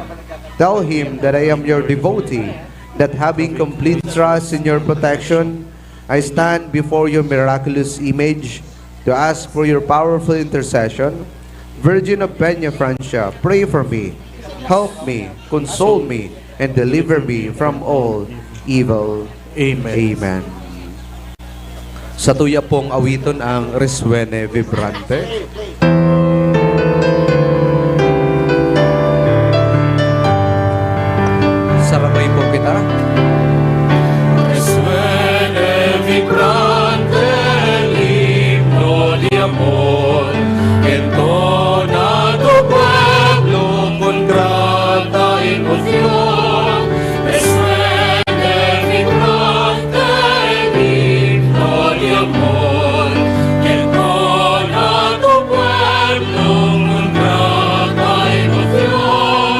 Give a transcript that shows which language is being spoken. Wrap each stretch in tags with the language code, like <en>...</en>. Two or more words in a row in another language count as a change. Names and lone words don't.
<en>Tell him that I am your devotee, that having complete trust in your protection, I stand before your miraculous image to ask for your powerful intercession. Virgin of Peña Francia, pray for me, help me, console me, and deliver me from all evil. Amen. Amen.</en> <bik>Sa tuya pong awiton ang Reswene Vibrante. Sarabay po kita.</bik> <es>Reswene Vibrante, himno de amor, entona tu pueblo con grata emoción. Reswene Vibrante, himno de amor, entona tu pueblo con grata emoción.</es>